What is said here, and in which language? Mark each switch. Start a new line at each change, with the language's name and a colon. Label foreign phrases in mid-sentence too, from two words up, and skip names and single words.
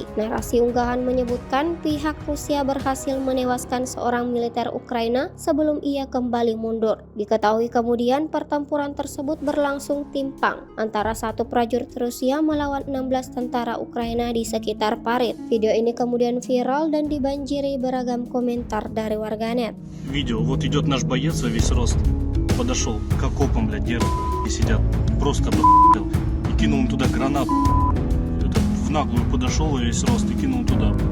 Indonesian: Narasi unggahan menyebutkan pihak Rusia berhasil menewaskan seorang militer Ukraina sebelum ia kembali mundur. Diketahui kemudian pertempuran tersebut berlangsung timpang antara satu prajurit Rusia melawan 16 tentara Ukraina di sekitar parit. Video ini kemudian viral dan dibanjiri beragam komentar dari warganet.
Russian: Видео, вот идет наш боец во весь рост, подошел к окопам, блядь, где и сидят. Просто и кинул им туда гранат. Этот в наглую подошел во весь рост и кинул туда.